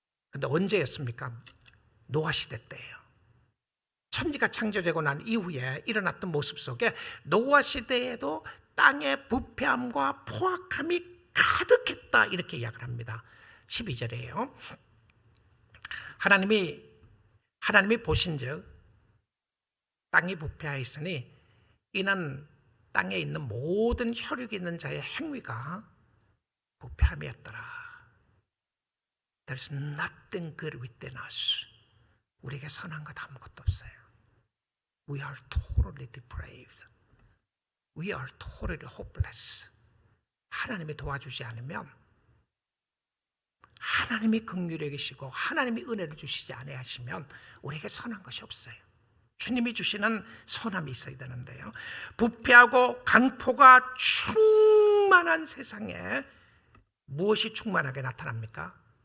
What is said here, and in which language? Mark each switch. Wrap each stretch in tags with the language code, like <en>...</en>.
<ko>그런데 언제였습니까? 노아 시대 때예요. 천지가 창조되고 난 이후에 일어났던 모습 속에 노아 시대에도 땅의 부패함과 포악함이 가득했다, 이렇게 이야기를 합니다. 12절이에요. 하나님이 보신즉 땅이 부패하였으니 이는 땅에 있는 모든 혈육이 있는 자의 행위가 부패함이었더라.</ko> <en>There's nothing good within us.</en> <ko>우리에게 선한 것 아무것도 없어요.</ko> <en>We are totally depraved. We are totally hopeless.</en> <ko>하나님이 도와주지 않으면, 하나님이 긍휼히 여기시고 하나님이 은혜를 주시지 아니하시면 우리에게 선한 것이 없어요. 주님이 주시는 선함이 있어야 되는데요. 부패하고 강포가 충만한 세상에 무엇이 충만하게 나타납니까?</ko>